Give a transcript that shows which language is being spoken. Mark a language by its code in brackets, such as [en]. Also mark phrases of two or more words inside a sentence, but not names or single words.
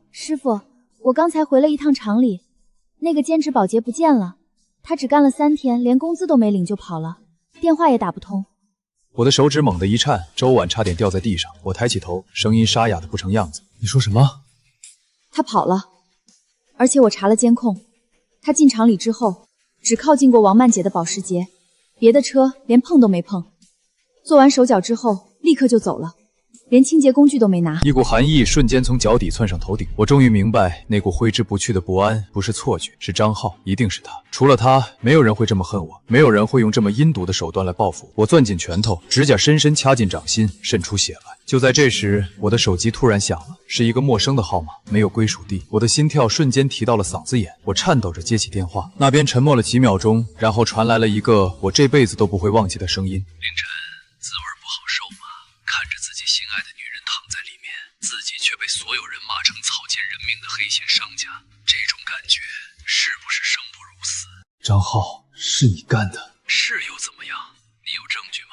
[zh] 師傅，我剛才回了一趟廠裡，那個兼職保潔不見了，他只幹了3天，連工資都沒領就跑了，電話也打不通。我的手指猛地一顫，粥碗差點掉在地上。我抬起頭，聲音沙啞的不成樣子。你說什麼？他跑了，而且我查了監控，他進廠裡之後只靠近過王曼姐的保時捷，別的車連碰都沒碰。做完手腳之後立刻就走了，連清潔工具都沒拿。一股寒意瞬間從腳底竄上頭頂，我終於明白，那股揮之不去的不安不是錯覺，是張浩，一定是他。除了他，沒有人會這麼恨我，沒有人會用這麼陰毒的手段來報復我。攥緊拳頭，指甲深深掐進掌心，滲出血來。就在這時，我的手機突然響了，是一個陌生的號碼，沒有歸屬地。我的心跳瞬間提到了嗓子眼，我顫抖着接起電話，那邊沉默了幾秒鐘，然後傳來了一個我這輩子都不會忘記的聲音：凌晨，滋味不好受嗎？所有人骂成草菅人命的黑心商家，这种感觉是不是生不如死？张浩，是你干的？是又怎么样？你有证据吗？